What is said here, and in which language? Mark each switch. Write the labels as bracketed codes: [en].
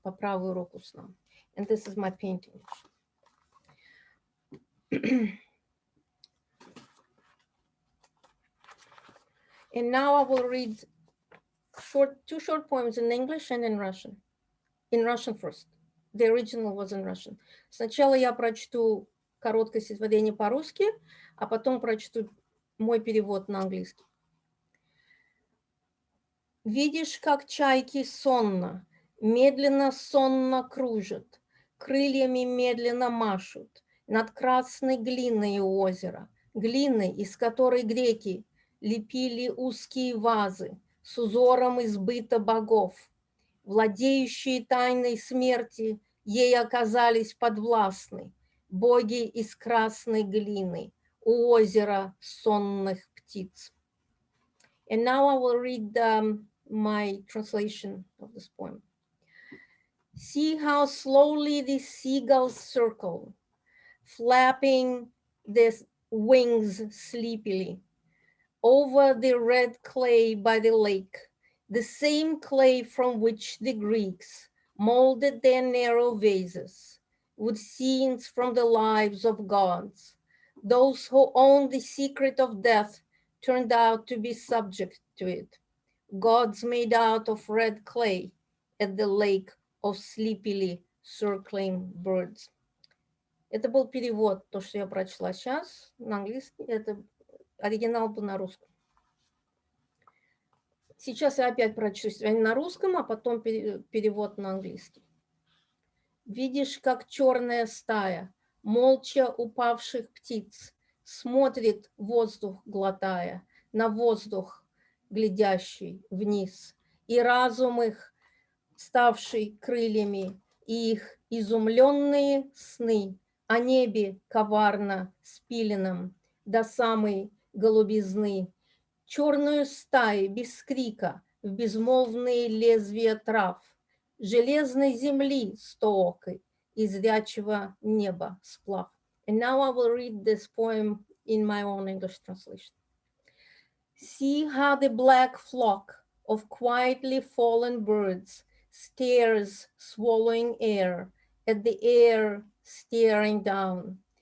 [ru] «По правую руку сна». [en] And this is my painting. And now I will read two short poems in English and in Russian. In Russian first. The original was in Russian. [ru] Сначала я прочту короткое стихотворение по-русски, а потом прочту мой перевод на английский. Видишь, как чайки сонно, медленно сонно кружат, крыльями медленно машут над красной глиной у озера, глиной, из которой греки лепили узкие вазы с узором из быта богов. Владеющие тайной смерти ей оказались подвластны, боги из красной глины у озера сонных птиц. [en] And now I will read my translation of this poem. See how slowly the seagulls circle, flapping their wings sleepily over the red clay by the lake, the same clay from which the Greeks molded their narrow vases with scenes from the lives of gods. Those who owned the secret of death turned out to be subject to it. Gods made out of red clay at the lake of sleepily circling birds. [ru] Это был перевод, то, что я прочла сейчас на английский. Это оригинал был на русском. Сейчас я опять прочту на русском, а потом перевод на английский. Видишь, как черная стая, молча упавших птиц, смотрит воздух, глотая, на воздух, глядящий вниз, и разум их, ставший крыльями, и их изумленные сны о небе коварно спиленном до самой голубизны, черную стаю без крика в безмолвные лезвия трав, железной земли стоокой и зрячего неба сплав. [en] And now I will read this poem in my own English translation. See how the black flock of quietly fallen birds stares, swallowing air, at the air staring down.